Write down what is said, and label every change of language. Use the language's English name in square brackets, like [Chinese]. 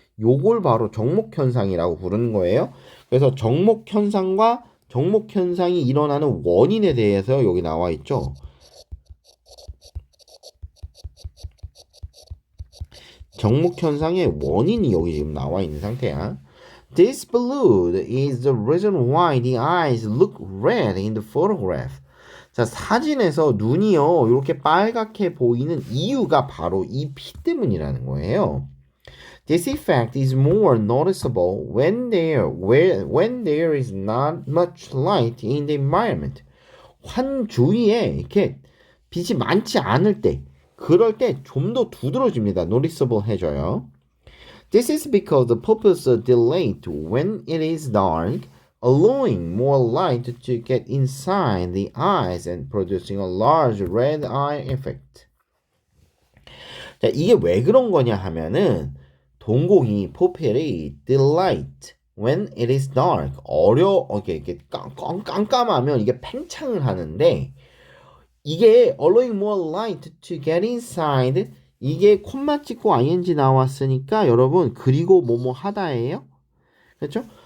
[Korean] 요걸 바로 정목 현상이라고 부르는 거예요. 그래서 정목 현상과 정목 현상이 일어나는 원인에 대해서 여기 나와 있죠. 정목 현상의 원인이 여기 지금 나와 있는 상태야. [English] This balloon is the reason why the eyes look red in the photograph. [Korean] 자, 사진에서 눈이요, 이렇게 빨갛게 보이는 이유가 바로 이 피 때문이라는 거예요. [English] This effect is more noticeable when there is not much light in the environment. [Korean] 환 주위에 이렇게 빛이 많지 않을 때, 그럴 때 좀 더 두드러집니다. noticeable 해줘요. [English] This is because the pupils dilate when it is dark, allowing more light to get inside the eyes and producing a large red eye effect. [Korean] 자, 이게 왜 그런 거냐 하면은 동공이 포필이 [English] dilate when it is dark [Korean] 이렇게 깜깜하면 이게 팽창을 하는데 이게 [English] allowing more light to get inside [Korean] 이게 콤마 찍고 ing 나왔으니까 여러분 그리고 뭐뭐 하다예요. 그렇죠?